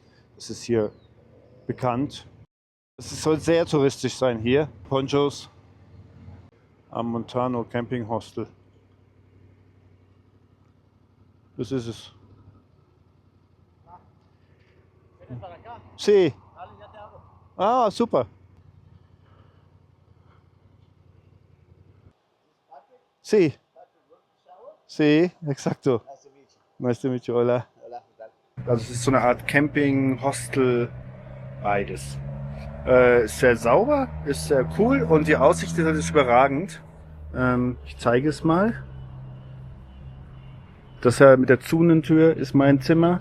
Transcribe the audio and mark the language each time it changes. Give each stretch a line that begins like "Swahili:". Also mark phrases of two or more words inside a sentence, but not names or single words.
German: Das ist hier bekannt. Es soll sehr touristisch sein hier. Ponchos. am Montano Camping Hostel. Das ist es.
Spanish: Sí. Ah, super. Sí. Sí, exacto.
English: Nice to meet you, hola.
German: Also es ist so eine Art Camping, Hostel, beides. Ist sehr sauber, ist sehr cool und die Aussicht ist überragend. Ich zeige es mal. Das hier mit der Zunentür ist mein Zimmer.